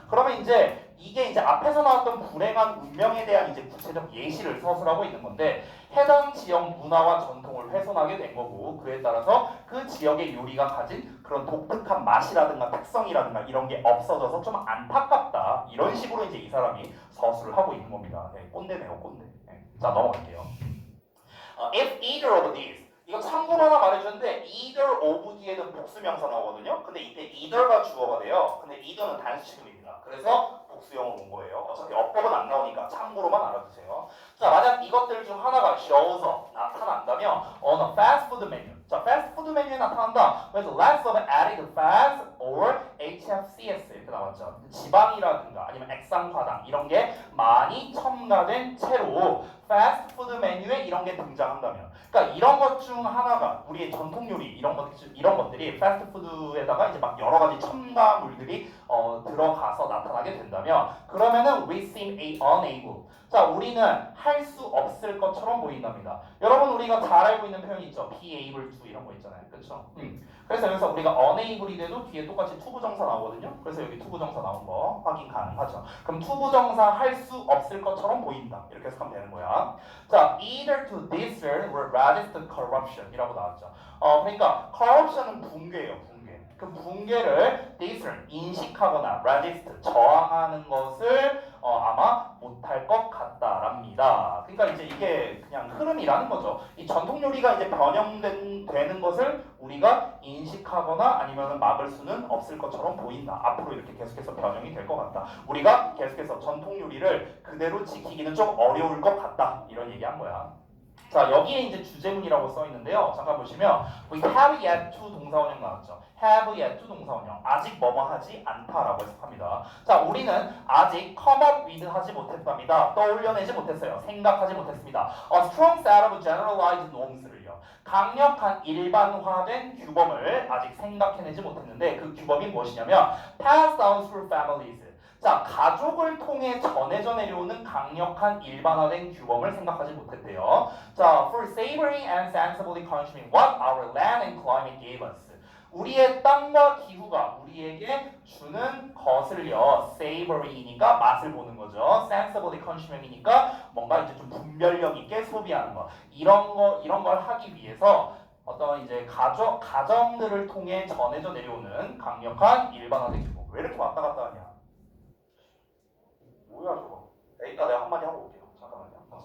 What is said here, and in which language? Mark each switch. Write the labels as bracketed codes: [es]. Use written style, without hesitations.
[ko] 그러면 이제 이게 이제 앞에서 나왔던 불행한 운명에 대한 이제 구체적 예시를 서술하고 있는 건데 해당 지역 문화와 전통을 훼손하게 된 거고 그에 따라서 그 지역의 요리가 가진 그런 독특한 맛이라든가 특성이라든가 이런 게 없어져서 좀 안타깝다 이런 식으로 이제 이 사람이 서술을 하고 있는 겁니다. 네, 꼰대네요, 꼰대. 네. 자, 넘어갈게요. [en] If either of these [ko] 이거 참고로 하나 말해주는데 either of 뒤에는 복수명사 나오거든요. 근데 이때 either가 주어가 돼요. 근데 either는 단수식음입니다. 그래서 복수형으로 온 거예요. 어차피 어법은 안 나오니까 참고로만 알아두세요. 자, 만약 이것들 중 하나가 [en] shows up [ko] 나타난다면 [en] on a fast food menu. [ko] 자, fast food 메뉴에 나타난다. 그래서 [en] less of added fats or HFCS [ko] 이렇게 나왔죠. 지방이라든가 아니면 액상과당 이런 게 많이 첨가된 채로 패스트푸드 메뉴에 이런 게 등장한다면, 그러니까 이런 것 중 하나가 우리의 전통 요리 이런 것들이 패스트푸드에다가 이제 막 여러 가지 첨가물들이 들어가서 나타나게 된다면, 그러면은 [en] we seem unable. [ko] 자, 우리는 할 수 없을 것처럼 보인답니다. 여러분 우리가 잘 알고 있는 표현이 있죠. be able to 이런 거 있잖아요, 그렇죠? 그래서 여기서 우리가 unable이 돼도 뒤에 똑같이 투부정사 나오거든요. 그래서 여기 투부정사 나온 거 확인 가능하죠. 그럼 투부정사 할 수 없을 것처럼 보인다. 이렇게 해석하면 되는 거야. [en] 자, either to discern or resist corruption [ko] 이라고 나왔죠. 그러니까 corruption은 붕괴예요, 붕괴. 그 붕괴를 discern, 인식하거나 resist, 저항하는 것을 아마 못할 것 같다랍니다. 그러니까 이제 이게 그냥 흐름이라는 거죠. 이 전통 요리가 이제 변형되는 것을 우리가 인식하거나 아니면 막을 수는 없을 것처럼 보인다. 앞으로 이렇게 계속해서 변형이 될 것 같다. 우리가 계속해서 전통 요리를 그대로 지키기는 좀 어려울 것 같다. 이런 얘기한 거야. 자, 여기에 이제 주제문이라고 써 있는데요. 잠깐 보시면 we have yet to 동사원형 나왔죠. have yet to 동사원형. 아직 뭐뭐 하지 않다라고 해석합니다. 자, 우리는 아직 [en] come up with [ko] 하지 못했답니다. 떠올려내지 못했어요. 생각하지 못했습니다. [en] A strong set of generalized norms를요. [ko] 강력한 일반화된 규범을 아직 생각해내지 못했는데 그 규범이 무엇이냐면 [en] passed down through families. [ko] 자, 가족을 통해 전해져 내려오는 강력한 일반화된 규범을 생각하지 못했대요. [en] 자, for savoring and sensibly consuming what our land and climate gave us. [ko] 우리의 땅과 기후가 우리에게 주는 것을요. savory니까 맛을 보는 거죠. [en] sensibly consuming [ko] 이니까 뭔가 이제 좀 분별력 있게 소비하는 거. 이런 걸 하기 위해서 어떤 이제 가정들을 통해 전해져 내려오는 강력한 일반화된 규범. 왜 이렇게 왔다 갔다 하냐? 뭐야 저거? 이따 내가 한마디 하고 올게요. 잠깐만요.